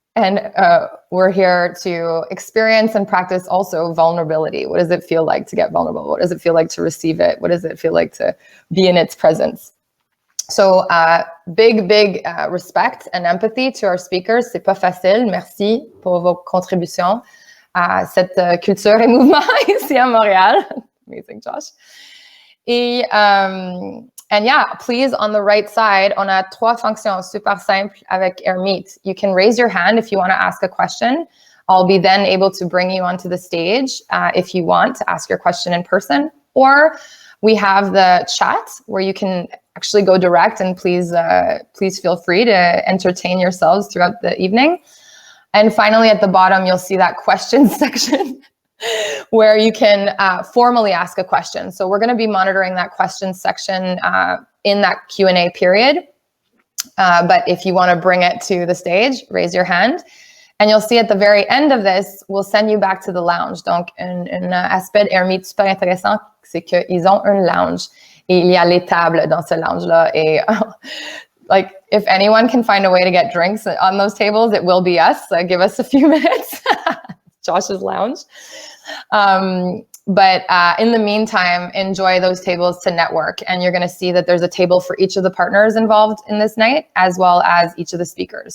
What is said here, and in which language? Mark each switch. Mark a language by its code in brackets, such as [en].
[en] And we're here to experience and practice also vulnerability. What does it feel like to get vulnerable? What does it feel like to receive it? What does it feel like to be in its presence? So big respect and empathy to our speakers. [fr] C'est pas facile. Merci pour vos contributions à cette culture et mouvement ici à Montréal. [en] Amazing, Josh. Et and yeah, please, on the right side, [fr] on a 3 fonctions super simples avec Air Meet. [en] You can raise your hand if you want to ask a question. I'll be then able to bring you onto the stage if you want to ask your question in person. Or we have the chat where you can actually go direct, and please feel free to entertain yourselves throughout the evening. And finally, at the bottom, you'll see that questions section where you can formally ask a question. So we're going to be monitoring that questions section in that Q&A period. But if you want to bring it to the stage, raise your hand. And you'll see at the very end of this, we'll send you back to the lounge. [fr] Donc, un aspect d'Air Meet super intéressant, c'est qu'ils ont un lounge. Et il y a les tables dans ce lounge-là. [en] Et like, if anyone can find a way to get drinks on those tables, it will be us. Give us a few minutes. Josh's lounge. But in the meantime, enjoy those tables to network. And you're going to see that there's a table for each of the partners involved in this night, as well as each of the speakers.